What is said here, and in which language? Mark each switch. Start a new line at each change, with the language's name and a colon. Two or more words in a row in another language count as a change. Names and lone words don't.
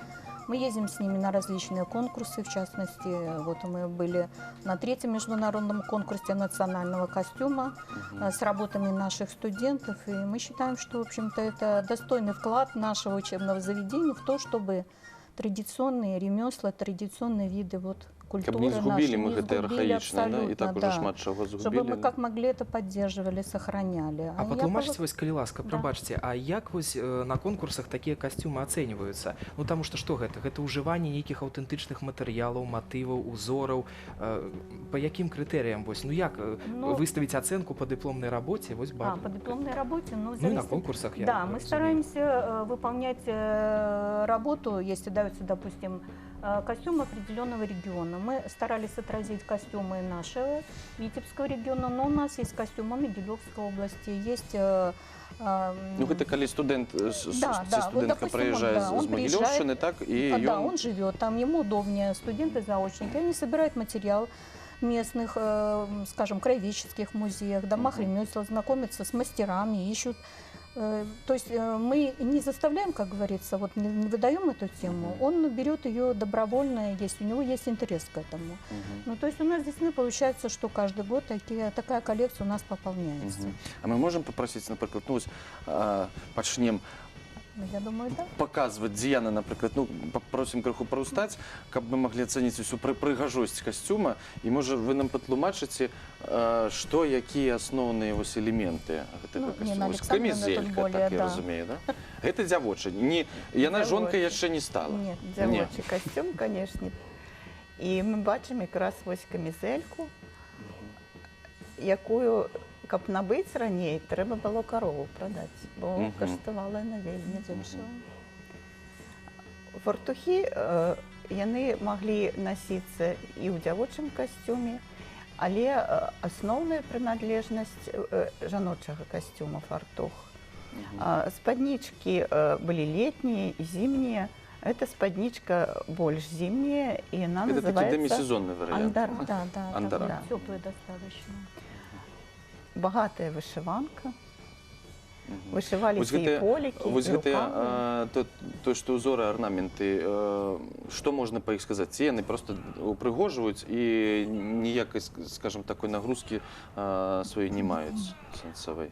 Russian: Мы ездим с ними на различные конкурсы, в частности, вот мы были на 3-м международном конкурсе национального костюма с работами наших студентов, и мы считаем, что, в общем-то, это достойный вклад нашего учебного заведения в то, чтобы традиционные ремесла, традиционные виды культуры
Belarusian: Каб не згубілі
Russian: наши
Belarusian: мы гэта архаічна, да? І так уже шмат чаго
Russian: чтобы
Belarusian: згубілі.
Russian: мы как могли это поддерживали, сохраняли.
Belarusian: А я патлумачце вось, калі ласка, Да. прабачце, а як вось на конкурсах такія касцюмы ацэньваюцца? Ну таму што гэта? Гэта ўжыванне нейкіх аўтэнтычных матэрыялаў, матываў, узораў. Па якім крытэрыям вось? Ну як выставіць ацэнку па дыпломнай рабоце? Вось
Russian: по дипломной работе, Ну и на конкурсах я Да, мы
Belarusian: разумею.
Russian: стараемся выполнять работу, если даются, допустим, костюмы определенного региона. Мы старались отразить костюмы нашего Витебского региона, но у нас есть костюмы Могилевской области, есть...
Belarusian: Ну, гэта калі студэнт, Да, студэнтка
Russian: вот, допустим,
Belarusian: прыязджае
Russian: он
Belarusian: з Магілёўшчыны,
Russian: приезжает,
Belarusian: так, і Да, ён...
Russian: он живет там, ему удобнее, студенты-заочники, они собирают материал местных, скажем, краеведческих музеях, домах ремесел, знакомятся с мастерами, ищут. То есть мы не заставляем, как говорится, вот не выдаем эту тему, он берет ее добровольно, если у него есть интерес к этому. Ну, то есть у нас здесь получается, что каждый год такая коллекция у нас пополняется. А мы можем попросить, например,
Belarusian: ну, пачнем
Russian: Я думаю, да.
Belarusian: показваць, дзе яны, напрыклад, ну, попросім крыху парустаць, каб мы маглі ацэніць усю прыгажосць касцюма, і, можа, вы нам патлумачыце, што, якія асноўныя вось элементы гэтага касцюма. Вось камізелька, так я разумею, да? Гэта дзявочы. Яна жонкай яшчэ не стала.
Russian: Нет, дзявочы костюм, конечно.
Belarusian: І мы бачым якраз вось камізельку, якую, каб набыць раней, трэба было карову прадаць, бо каштавала яна вельмі дешево. Фартухі яны маглі насіцца і ў дзявочым касцюме, але асноўная прыналежнасць жаночага касцюма фартух. Спаднічкі былі летнія і зімнія. Эта спаднічка больш зімняя, і яна называется...
Russian: Это такі демисезонный вариант. Да, Андара. теплый достаточно.
Belarusian: Багатая вышиванка. Вышиваліся і полікі, і Вось гэтыя, рукавы. то, што ўзоры, арнаменты, што можна па іх сказаць? Ці яны проста упрыгожваюць і ніякай, скажем, такой нагрузкі сваёй не маюць сэнсавай?